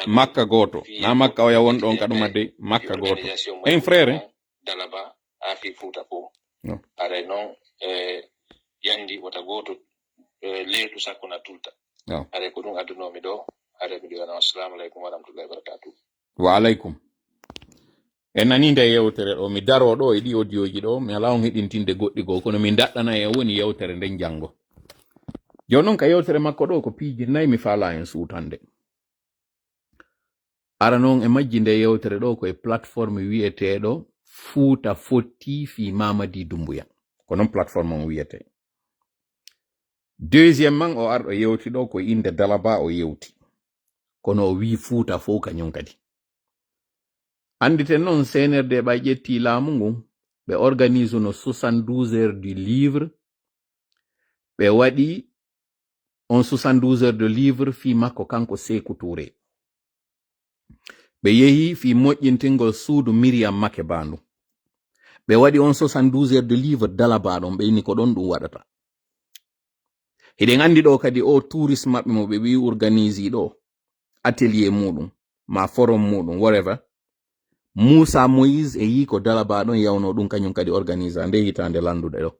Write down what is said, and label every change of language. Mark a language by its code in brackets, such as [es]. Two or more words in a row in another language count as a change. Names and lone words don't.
[ff] makka goto na makka o ya won ɗon ka ɗum adde makka goto en frère Dalaba a fi Fouta fof are noon yandi wota goto leydu sakko na tulta are ko ɗum addunomi ɗo are miɗo wana [ar] السلام عليكم ورحمة الله وبركاته. وعليكم. [ff] En nani nde yewtere ɗo mi daro ɗo e ɗi audioji ɗo mi ala on heɗintinde goɗɗi goo kono mi daɗɗana e woni yewtere nden janngo jonon ka yewtere makko ɗo ko piiji nayi mi faala en suutande. Ara noon e majji nde yewtere ɗo koye plateforme wiyeteɗo Fuuta Fotti fi Mamadi Doumbouya ko noon plateforme on wiyete. Deuxièmement o arɗo yewti ɗo ko inde Dalaba o yewti kono o wi Fuuta fof kañum kadi. Anditen noon CNRD ɓa ƴetti laamu ngun ɓe organise no [fr] 72 heures du livre [ff] ɓe waɗi on [fr] 72 heures de livre [ff] fi makko kanko Sékou Touré. ɓe yehi fi moƴƴintingol suudu Miriam Makeba ndu ɓe waɗi on [fr] 72 heures de livre [ff] Dalaba ɗon ɓe inni ko ɗon ɗum waɗata. Hiɗen andi ɗo kadi o tourisme maɓɓe mo ɓe wi organise ɗo atelier muɗum ma forum muɗum whatever. Moussa Moïse e yi ko Dalaba ɗon yawno ɗum kañum kadi organise nde hitande landuɗe ɗo.